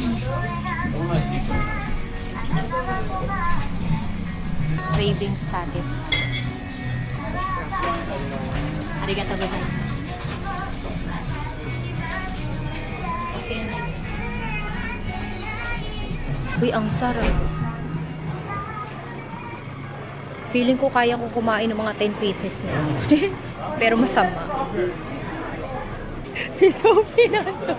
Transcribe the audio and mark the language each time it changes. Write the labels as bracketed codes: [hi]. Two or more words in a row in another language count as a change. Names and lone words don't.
[en] Craving satisfied. [ja] ありがとうございます. [tl] Uy, ang sarap. Feeling ko kaya ko kumain ng mga 10 pieces na. Pero masama. Si Sophie na ito.